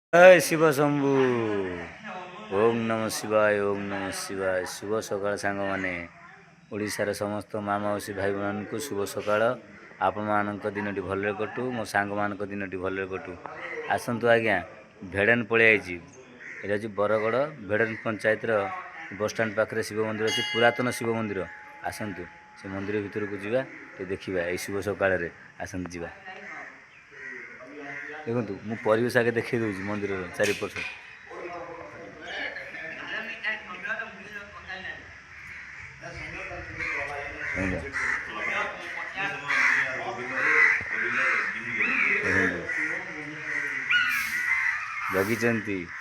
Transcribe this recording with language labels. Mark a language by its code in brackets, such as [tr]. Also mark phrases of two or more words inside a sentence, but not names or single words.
[or] ଜୟ ଶିବ ଶମ୍ଭୁ। [sa] ओम नमः शिवाय, ओम नमः शिवाय। [or] ଶୁଭ ସକାଳ ସାଙ୍ଗ ମାନେ ଓଡ଼ିଶାର ସମସ୍ତ ମାଁ ମଉସୀ ଭାଇ ବହନ କୁ ଶୁଭ ସକାଳ। ଆପଣ ମାନଙ୍କ ଦିନଟି ଭଲରେ କଟୁ, ମୋ ସାଙ୍ଗ ମାନଙ୍କ ଦିନଟି ଭଲରେ କଟୁ। ଆସନ୍ତୁ ଆଜ୍ଞା ଭେଡ଼ନ ପଳି ଆଇଛି। ଏଟା ଯେ ବରଗଡ଼ ଭେଡ଼ନ ପଞ୍ଚାୟତ ର ବସଷ୍ଟାଣ୍ଡ ପାଖରେ ଶିବ ମନ୍ଦିର ଅଛି, ପୁରାତନ ଶିବ ମନ୍ଦିର। ଆସନ୍ତୁ ସେ ମନ୍ଦିର ଭିତର କୁ ଯିବା, ତେ ଦେଖିବା ଏ ଶୁଭ ସକାଳ ରେ। ଆସନ୍ତୁ ଯିବା। ଦେଖୁ ମୁ ପରିବେଶ ଆଗେ ଦେଖି ଦୂଁ ମନ୍ଦିର ଚାରିପଟ ଜଗିଚନ୍ତି